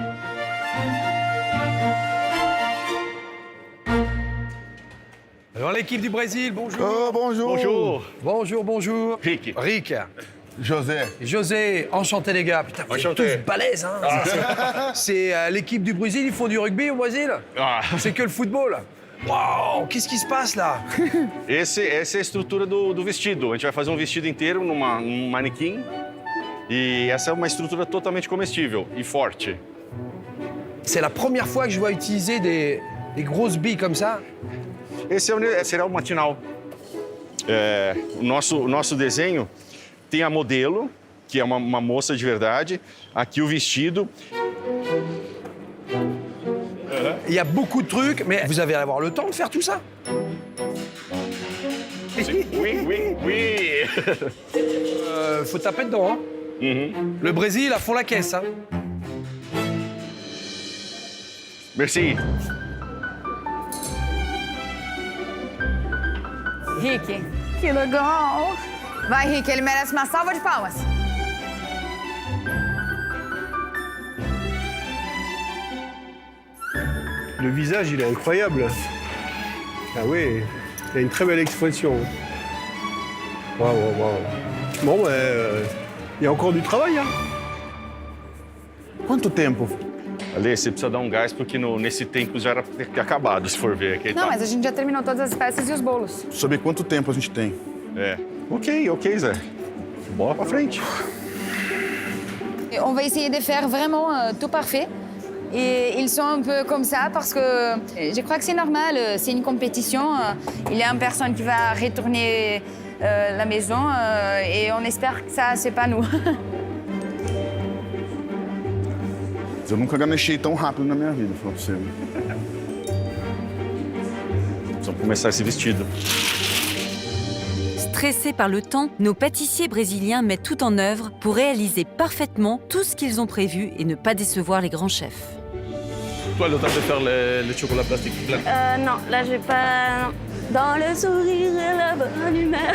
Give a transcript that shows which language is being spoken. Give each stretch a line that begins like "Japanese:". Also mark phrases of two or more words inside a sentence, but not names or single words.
French: Alors l'équipe du Brésil, bonjour. Oh, bonjour. Bonjour. Bonjour, bonjour. Rick. Rick. José. José, enchanté les gars. Putain, vous êtes Enchanté. tous balèzes, hein. C'est l'équipe du Brésil, ils font du rugby au Brésil. Ah. C'est que le football. Waouh, qu'est-ce qui se passe là?
Portuguese: Essa é a estrutura do vestido. A gente vai fazer um vestido inteiro num manequim. E essa é uma estrutura totalmente comestível e forte.
French: C'est la première fois que je vois utiliser des grosses billes comme ça.
Portuguese: Esse será o matinal. O nosso desenho tem a modelo, que é uma moça de verdade. Aqui o vestido.
French: Il y a beaucoup de trucs, mais vous allez avoir le temps de faire tout ça? Oui. Faut taper dedans, hein. Le Brésil, à fond la caisse, hein. Merci.
Portuguese: Rick, que legal! Vai, Rick, ele merece uma salva de palmas.
French: Le visage, il est incroyable. Ah oui, il a une très belle expression. Waouh, waouh. Bon, il y a encore du travail, hein.
Portuguese: Quanto tempo? Ale, você precisa dar um gás, porque nesse tempo já era pra ter acabado, se for ver. Aqui, Não, mas a gente já terminou todas as peças e os bolos. Saber quanto tempo a gente tem. É. Ok, Zé. Bola pra frente.
French: Et on va essayer de faire vraiment tout parfait. Et ils sont un peu comme ça parce que je crois que c'est normal, c'est une compétition. Il y a une personne qui va retourner la maison et on espère que ça, c'est pas nous.
Portuguese: Eu nunca ganechei tão rápido na minha vida, falar pra você. Precisamos começar esse vestido.
French: Stressés par le temps, nos pâtissiers brésiliens mettent tout en œuvre pour réaliser parfaitement tout ce qu'ils ont prévu et ne pas décevoir les grands chefs. Toi, le temps de faire les chocolats plastiques blancs. Non, là, je vais pas... Dans le sourire et la bonne humeur.